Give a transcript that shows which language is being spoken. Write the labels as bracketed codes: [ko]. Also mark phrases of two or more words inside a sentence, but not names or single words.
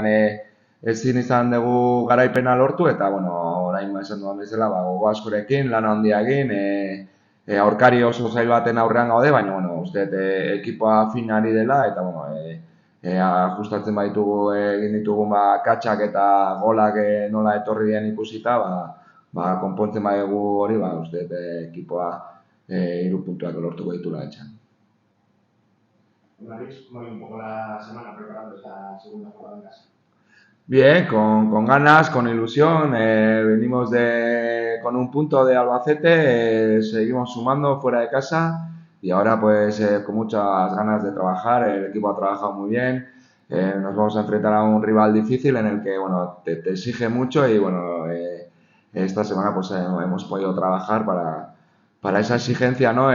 [eu] ezin izan dugu garaipena lortu, eta, bueno, orain esan dudan bezala, gogo askorekin, lan handia egin, aurkari oso zail baten aurrean gaude, baina, bueno, uste ekipoa finari dela, eta, bueno, ajustatzen baitugu egin ditugun katxak eta golak nola etorri den ikusita, konpontzen badugu hori, uste ekipoa 3 puntuak lortuko ditula etxean. [es] ¿Cómo habéis un poco la semana preparando esta segunda jugada en casa? Bien, con ganas, con ilusión, venimos con un punto de Albacete, seguimos sumando fuera de casa y ahora pues con muchas ganas de trabajar, el equipo ha trabajado muy bien, nos vamos a enfrentar a un rival difícil en el que, bueno, te exige mucho y, bueno, esta semana pues hemos podido trabajar para esa exigencia, ¿no?